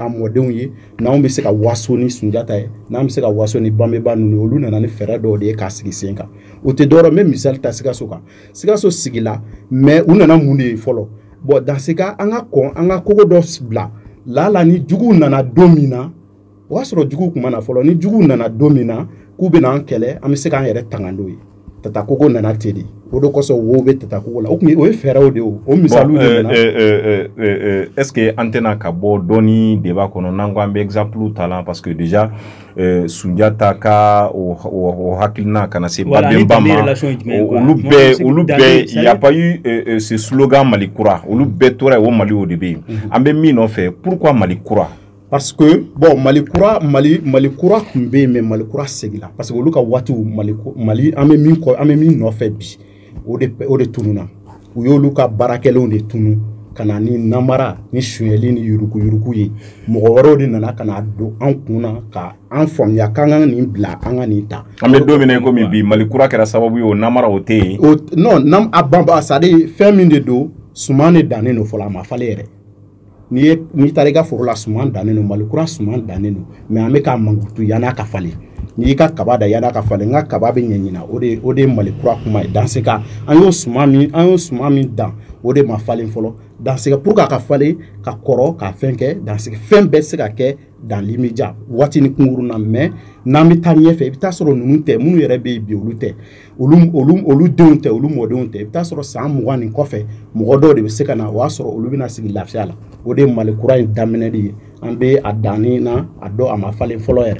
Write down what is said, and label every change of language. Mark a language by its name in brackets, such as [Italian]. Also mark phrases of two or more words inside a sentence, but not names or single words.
[Bambara] an mɔdenw ye n'anw bɛ se ka waso ni Sunjata ye n'an bɛ se ka waso ni banbɛba ninnu olu nana ni fɛɛrɛ dɔw de ye k'a sigi sen kan o tɛ dɔwɛrɛ n bɛ misali ta Sikaso kan Sikaso sigila mais u nana mun de ye fɔlɔ [French] bon dans ce cas [Bambara] an ka kogo dɔ bila la ni juguw nana don min na o y'a sɔrɔ juguw tun ma na fɔlɔ ni juguw nana don min na k'u bɛna an kɛlɛ an bɛ se k'an yɛrɛ tanga n'o ye Tata Kogo nana ten de o de kɔsɔn wo bɛ Tata Kogo la o ye fɛɛrɛw de o misaliw de nana [French] est-ce que [Bambara] an tɛna ka bɔ dɔɔni débat kɔnɔ n'an ko an bɛ exemple ta la [French] parce que déjà [Bambara] Sunjata ka o hakilina kana se Badenba ma olu bɛɛ [French] il y a pas eu ce slogan [Bambara] Malikura olu bɛɛ tora yen o Mali o de bɛ yen an bɛ min nɔfɛ pourquoi Malikura [French] parce que bon [Bambara] Malikura tun bɛ yen mais Malikura segila [French] parce que [Bambara] olu ka waatiw Mali an bɛ min nɔfɛ bi o de tununa u y'olu ka baarakɛlenw de tunu ka na ni namara ni sonyɛli ni yuruku ye mɔgɔ wɛrɛw de nana ka na don an kunna ka an faamuya k'an ka nin bila an ka nin ta an bɛ don min na komi bi Malikura kɛra sababu ye o namara o tɛ yen non a banba [French] c'est à dire [Bambara] fɛn min de don suman de dannen don fɔlɔ a ma falen yɛrɛ n'i taara i ka foro la suman dannen don Malikura suman dannen don mais an bɛ k'a mankutu yan'a ka falen n'i y'i ka kaba da yan'a ka falen n ka kaba bɛ ɲɛɲina o de ye Malikura kuma ye [French] dans ce cas [Bambara] an y'o suman min dan o de ma falen fɔlɔ [French] dans ce cas [Bambara] pour k'a ka falen ka kɔrɔ ka fɛn kɛ [French] dans ce cas [Bambara] fɛn bɛɛ se ka kɛ [French] dans l'immédiat [Bambara] waati ni kunkurun na mais n'an bɛ taa ɲɛfɛ i bɛ taa sɔrɔ ninnu tɛ minnu yɛrɛ bɛ yen bi olu tɛ olu denw tɛ olu mɔdenw tɛ i bɛ taa sɔrɔ san 20 nin kɔfɛ mɔgɔ dɔw de bɛ se ka na o y'a sɔrɔ olu bɛna sigi lafiya la o de ye Malikura in daminɛli ye an bɛ a danni na a dɔn a ma falen fɔlɔ yɛrɛ.